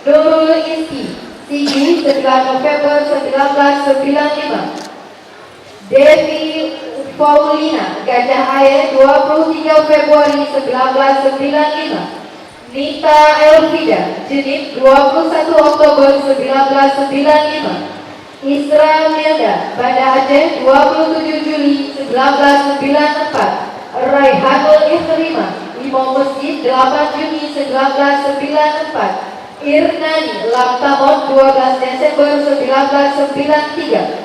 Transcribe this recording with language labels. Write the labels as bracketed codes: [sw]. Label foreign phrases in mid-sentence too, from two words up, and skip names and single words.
[id] Nurul Iski, Sigi 9 November 1995. Devi Paulina, Gajah Air 23 Februari 1995. Nita Elvida, Jenip 21 Oktober 1995. Isra Milda, Banda Aceh 27 Juli 1994. Raihanul Ikhrima, Imam Masjid 8 Juni 1994. Irnani Lamtamon 12 Desember 1993.